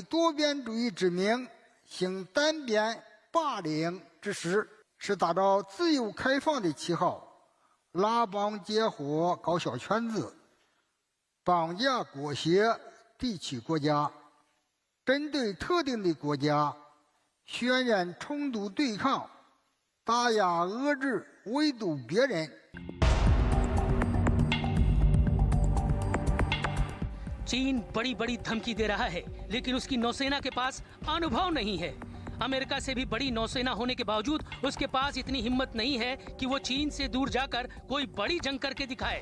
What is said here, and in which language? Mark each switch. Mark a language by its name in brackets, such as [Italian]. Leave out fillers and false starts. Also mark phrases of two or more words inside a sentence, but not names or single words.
[Chinese] 多边主义之名行单边霸凌之实，是打着自由开放的旗号，拉帮结伙搞小圈子，绑架裹挟地区国家，针对特定的国家渲染冲突对抗，打压遏制围堵别人。 [Hindi] चीन बड़ी बड़ी धमकी दे रहा है, लेकिन उसकी नौसेना के पास अनुभव नहीं है। अमेरिका से भी बड़ी नौसेना होने के बावजूद उसके पास इतनी हिम्मत नहीं है कि वो चीन से दूर जाकर कोई बड़ी जंग करके दिखाए।